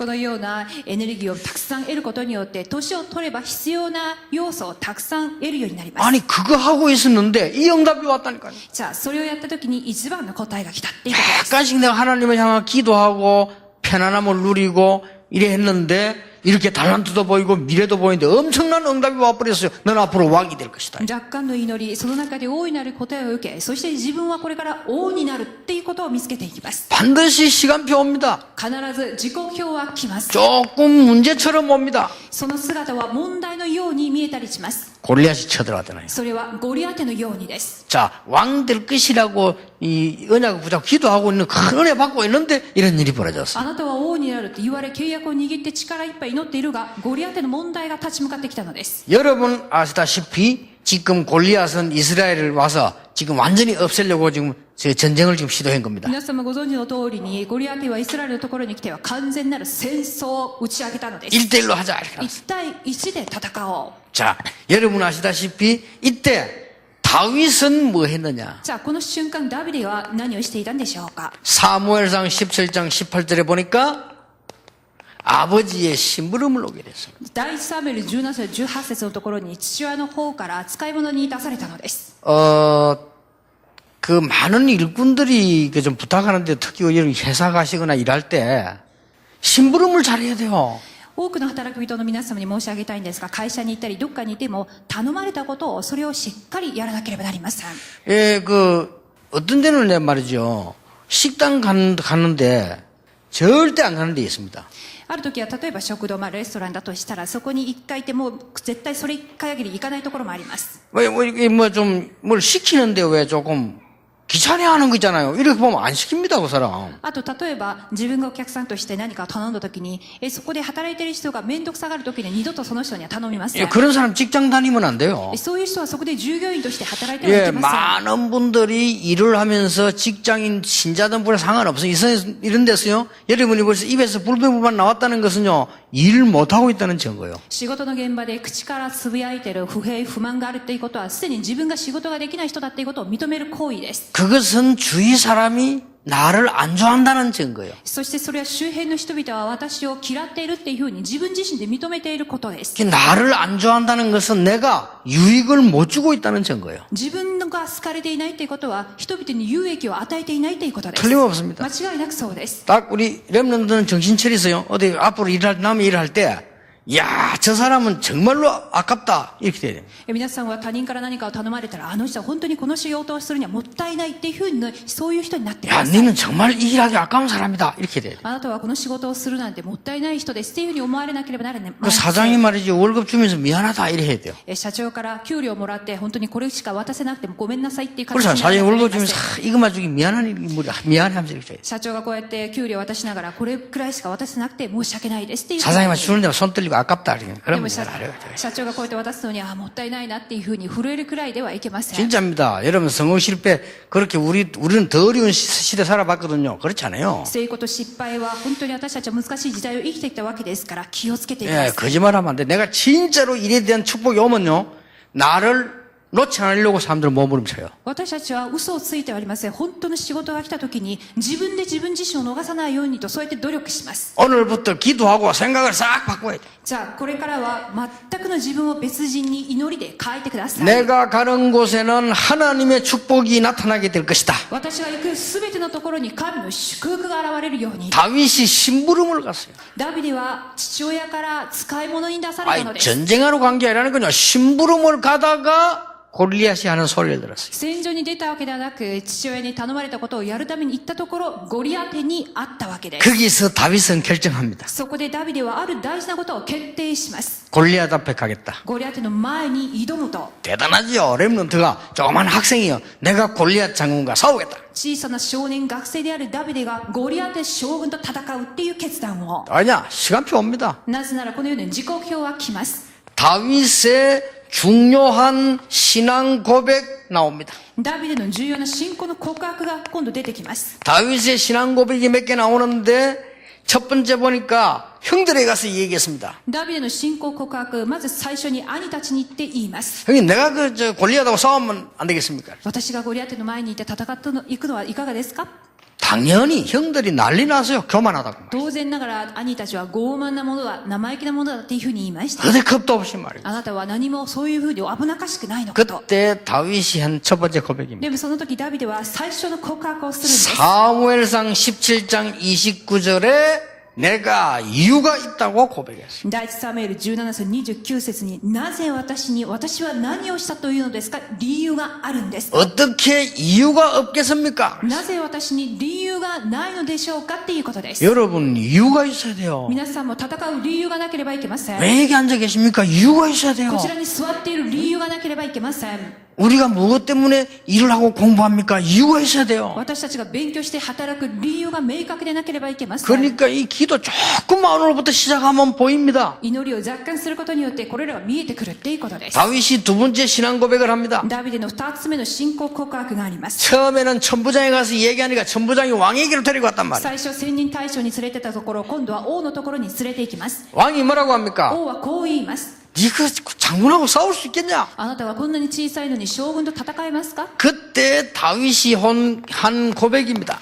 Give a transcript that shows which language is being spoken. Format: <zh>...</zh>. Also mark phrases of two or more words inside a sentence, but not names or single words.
<ja>このようなエネルギーをたくさん得ることによって年を取れば必要な要素をたくさん得るようになります。</ja> <ko>아니 그거 하고 있었는데 이 응답이 왔다니까요.</ko> <ja>じゃあそれをやった時に一番の答えが来たっていうことです。</ja> <ko>약간씩 내가 하나님을 향해 기도하고 편안함을 누리고 이래 했는데 이렇게 달란트도 보이고 미래도 보이는데 엄청난 응답이 와버렸어요. 넌 앞으로 왕이 될 것이다.</ko> <ja>若干の祈り、その中で大いなる答えを受け、そして自分はこれから王になるっていうことを見つけていきます。</ja> <ko>반드시 시간표 옵니다.</ko> <ja>必ず時刻表は来ます。</ja> <ko>조금 문제처럼 옵니다.</ko> <ja>その姿は問題のように見えたりします。</ja> <ko>골리앗이 쳐들어가잖아요.</ko> <ja>それはゴリアテのようにです。</ja> <ko>자, 왕 될 것이라고 이 언약을 붙잡고 기도하고 있는 큰 은혜 받고 있는데 이런 일이 벌어졌어요.</ko> <ja>あなたは王になると言われ契約を握って力いっぱい祈っているが、ゴリアテの問題が立ち向かってきたのです。</ja> <ko>여러분 아시다시피 지금 골리앗은 이스라엘을 와서 지금 완전히 없애려고 지금 전쟁을 지금 시도한 겁니다.</ko> <ja>皆様ご存知の通りに、ゴリアテはイスラエルのところに来ては完全なる戦争を打ち上げたのです。</ja> <ko>1대1로 하자 이렇게 나왔어요.</ko> <ja>1 対1で戦おう。</ja> <ko>자, 여러분 아시다시피 이때 다윗은 뭐 했느냐?</ko> <ja>じゃあこの瞬間ダビデは何をしていたんでしょうか。</ja> <ko>사무엘상 17장 18절에 보니까 아버지의 심부름을 오게 됐습니다.</ko> <ja>第一サムエル17章18節のところに父親の方から使い物に出されたのです。</ja> <ko>그 많은 일꾼들이 좀 부탁하는데 특히 이런 회사 가시거나 일할 때 심부름을 잘해야 돼요.</ko> <ja>多くの働く人の皆様に申し上げたいんですが、会社に行ったりどっかにいても頼まれたことをそれをしっかりやらなければなりません。</ja> <ko>예, 어떤 데는 내 말이죠. 식당 가는데 절대 안 가는 데 있습니다.</ko> <ja>ある時は例えば食堂、レストランだとしたらそこに一回いてもう絶対それ一回限り行かないところもあります。</ja> <ko>왜 뭘 시키는데 왜 조금 귀찮게 하는 거 있잖아요. 이렇게 보면 안 시킵니다, 그 사람.</ko> <ja>あと例えば自分がお客さんとして何か頼んだ時にそこで働いている人が面倒くさがる時に二度とその人には頼みません。</ja> <ko>예, 그런 사람 직장 다니면 안 돼요.</ko> <ja>そういう人はそこで従業員として働いてはい</ja> <ko>예,</ko> <ja>けません。</ja> <ko>많은 분들이 일을 하면서 직장인 신자든 분에 상관없어요. 이런 데서요. 여러분이 벌써 입에서 불평불만 나왔다는 것은요. 일을 못하고 있다는 증거예요.</ko> <ja>仕事の現場で口からつぶやいている不平不満があるっていうことは、すでに自分が仕事ができない人だっていうことを認める行為です。</ja> <ko>그것은 주위 사람이 나를 안 좋아한다는 증거예요.</ko> <ja>そしてそれは周辺の人々は私を嫌っているっていうふうに自分自身で認めていることです。</ja> <ko>나를 안 좋아한다는 것은 내가 유익을 못 주고 있다는 증거예요.</ko> <ja>自分が好かれていないっていうことは、人々に有益を与えていないということです。</ja> <ko>틀림없습니다.</ko> <ja>間違いなくそうです。</ja> <ko>딱 우리 렘넌트는 정신 차리세요. 어디 앞으로 남의 일을 할 때, 야, 저 사람은 정말로 아깝다. 이렇게 돼야 돼요.</ko> <ja>皆さんは他人から何かを頼まれたら、あの人は本当にこの仕事をするにはもったいないっていうふうに、そういう人になってい</ja> <ko>야,</ko> <ja>ます。</ja> <ko>너는 정말 이 일하기 아까운 사람이다. 이렇게 돼야 돼요.</ko> <ja>あなたはこの仕事をするなんてもったいない人ですっていうふうに思われなければならない。</ja> <ko>그 사장이 말이지 월급 주면서 미안하다. 이래 해야 돼요.</ko> <ja>社長から給料をもらって本当にこれしか渡せなくてもごめんなさいっていう感</ja> <ko>그래서</ko> <ja>じになら</ja> <ko>사장이</ko> <ja>なければ</ja> <ko>월급</ko> <ja>なりま</ja> <ko>주면서</ko> <ja>せん。</ja> <ko>이것만 주기 미안해 하면서 이렇게 해야 돼요.</ko> <ja>社長がこうやって給料を渡しながらこれくらいしか渡せなくて申し訳ないですっていう。</ja> <ko>사장님만 주는 데만 손 떨리고 아깝다. 이렇게.</ko> <ja>で</ja> <ko>그러면</ko> <ja>も</ja> <ko>잘 알아요.</ko> <ja>社長がこうやって渡すのにもったいないなっていうふうに震えるくらいではいけません。</ja> <ko>진짜입니다. 여러분 성공 실패 그렇게 우리는 더 어려운 시대 살아봤거든요. 그렇지 않아요.</ko> <ja>成功と失敗は本当に私たちは難しい時代を生きてきたわけですから気をつけていきま</ja> <ko>예,</ko> <ja>す。</ja> <ko>거짓말하면 안 돼. 내가 진짜로 일에 대한 축복이 오면요, 나를 놓지 않으려고 사람들은 몸부림쳐요.</ko> <ja>私たちは嘘をついてはありません。本当の仕事が来た時に自分で自分自身を逃さないようにとそうやって努力します。</ja> <ko>오늘부터 기도하고 생각을 싹 바꿔야 돼.</ko> <ja>じゃあこれからは全くの自分を別人に祈りで変えてください。</ja> <ko>내가 가는 곳에는 하나님의 축복이 나타나게 될 것이다.</ko> <ja>私が行くすべてのところに神の祝福が現れるように。</ja> <ko>다윗이 심부름을 갔어요.</ko> <ja>ダビデは父親から使い物に出されたの</ja> <ko>아니,</ko> <ja>です。</ja> <ko>전쟁하러 간 게 아니라니까요. 심부름을 가다가 골리앗이 하는 소리를 들었어요.</ko> <ja>戦場に出たわけではなく、父親に頼まれたことをやるために行ったところ、ゴリアテに会ったわけです。</ja> <ko>거기서 다윗은 결정합니다.</ko> <ja>そこでダビデはある大事なことを決定します。</ja> <ko>골리앗 앞에 가겠다.</ko> <ja>ゴリアテの前に挑むと、</ja> <ko>대단하죠. 렘넌트가 조그만 학생이요. 내가 골리앗 장군과 싸우겠다.</ko> <ja>小さな少年学生であるダビデがゴリアテ将軍と戦うっていう決断を。</ja> <ko>아니야. 시간표 옵니다.</ko> <ja>なぜならこのように時刻表は来ます。</ja> <ko>다윗의 중요한 신앙 고백 나옵니다.</ko> <ja>ダビデの重要な信仰の告白が今度出てきます。</ja> <ko>다윗의 신앙 고백이 몇 개 나오는데 첫 번째 보니까 형들에게 가서 얘기했습니다.</ko> <ja>ダビデの信仰告白、まず最初に兄たちに言って言います。</ja> <ko>형님 내가 골리앗하고 싸우면 안 되겠습니까?</ko> <ja>私がゴリアテの前にいて戦っていくのはいかがですか？</ja> <ko>당연히 형들이 난리 나서요. 교만하다고.</ko> <ja>当然ながら兄たちは傲慢なものだ、生意気なものだっていうふうに言いました。</ja> <ko>어디 겁도 없이 말이에요.</ko> <ja>あなたは何もそういうふうに危なっかしくないのかと。</ja> <ko>그때 다윗이 한 첫 번째 고백입니다.</ko> <ja>でもその時ダビデは最初の告白をするんです。</ja> <ko>사무엘상 17장 29절에 내가 이유가 있다고 고백했어요.</ko> <ja>第一サムエル17章29節に、なぜ私は何をしたというのですか？理由があるんです。</ja> <ko>어떻게 이유가 없겠습니까?</ko> <ja>なぜ私に理由がないのでしょうかっていうことです。</ja> <ko>여러분 이유가 있어야 돼요.</ko> <ja>皆さんも戦う理由がなければいけません。</ja> <ko>왜 여기 앉아 계십니까? 이유가 있어야 돼요.</ko> <ja>こちらに座っている理由がなければいけません。</ja> <ko>우리가 무엇 때문에 일을 하고 공부합니까? 이유가 있어야 돼요.</ko> <ja>私たちが勉強して働く理由が明確でなければいけません。</ja> <ko>그러니까 이 기도 조금만 오늘부터 시작하면 보입니다.</ko> <ja>祈りを若干することによってこれらが見えてくるっていうことです。</ja> <ko>다윗이 두 번째 신앙 고백을 합니다.</ko> <ja>ダビデの2つ目の信仰告白があります。</ja> <ko>처음에는 천부장에 가서 얘기하니까 천부장이 왕에게로 데리고 왔단 말이에요.</ko> <ja>最初千人大将に連れてたところ、今度は王のところに連れて行きます。</ja> <ko>왕이 뭐라고 합니까?</ko> <ja>王はこう言います。</ja> <ko>네가 장군하고 싸울 수 있겠냐?</ko> <ja>あなたはこんなに小さいのに将軍と戦えますか？</ja> <ko>그때 다윗이 한 고백입니다.</ko>